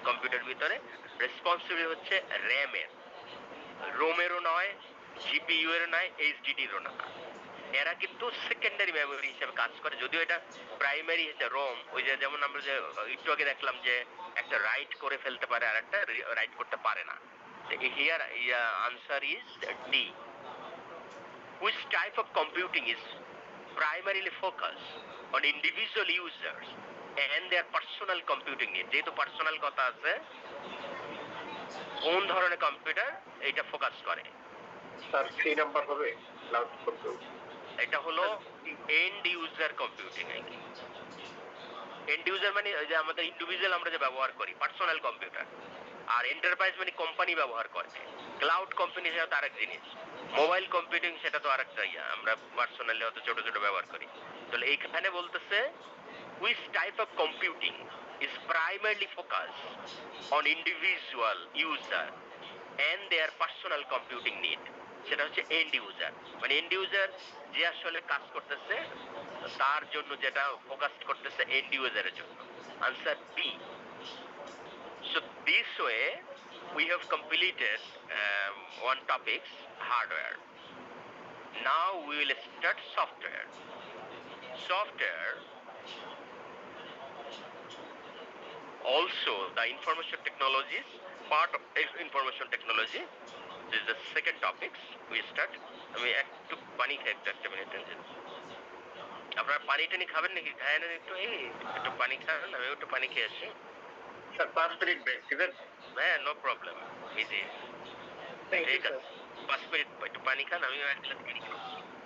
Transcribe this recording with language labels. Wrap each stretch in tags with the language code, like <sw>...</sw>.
<bn>Computer ভিতরে responsibility হচ্ছে র্যামের, রোমেরও নয়, জিপিইউ এর নয়, এইচডিডিরও না। এরা কিন্তু সেকেন্ডারি মেমোরি হিসেবে কাজ করে, যদিও এটা প্রাইমারি হচ্ছে রোম। ওই যে যেমন আমরা যে একটু আগে দেখলাম যে একটা রাইট করে ফেলতে পারে আর একটা রাইট করতে পারে না।</bn> <en>Here answer is D. Which type of computing is primarily focused on individual users and their personal computing needs?</en> <bn>যেহেতু পার্সোনাল কথা আছে, কোন ধরনের কম্পিউটার এটা ফোকাস করে? স্যার 3 নাম্বার হবে ক্লাউড কম্পিউটিং। এটা হলো and user computing. And user মানে যে আমাদের ইন্ডিভিজুয়াল আমরা যে ব্যবহার করি, পার্সোনাল কম্পিউটার। আর এন্টারপ্রাইজ মানে কোম্পানি ব্যবহার করে। ক্লাউড কম্পিউটিং সেটা তো আরেক জিনিস। মোবাইল কম্পিউটিং সেটা তো আরেকটা আমরা পার্সোনালি হয়তো ছোট ছোট ব্যবহার করি। তাহলে এইখানে বলতেছে</bn> <en>which type of computing is primarily focused on individual user and their personal computing need.</en> <bn>সেটা হচ্ছে এন্ড ইউজার, মানে এন্ড ইউজার যে আসলে কাজ করতেছে তার জন্য, যেটা ফোকাস করতেছে এন্ড ইউজারের জন্য। Answer B.</bn> <en>So this way we have completed one topics, hardware. Now we will start software. Software also the information technologies, part of information technology. This is the second topics we start.</en> <bn>আমি একটু পানি খাই, একটা minute. আপনারা পানি টানি খাবেন নাকি? খায় না একটু, একটু পানি খান, আমি একটু পানি খেয়ে আসি। স্যার 5 মিনিট ব্রেক দিবেন?</bn> <en>হ্যাঁ, no problem, easy.</en> <bn>ঠিক আছে, 5 মিনিট একটু পানি খান, আমিও এক গ্লাস পানি খাচ্ছি।</bn>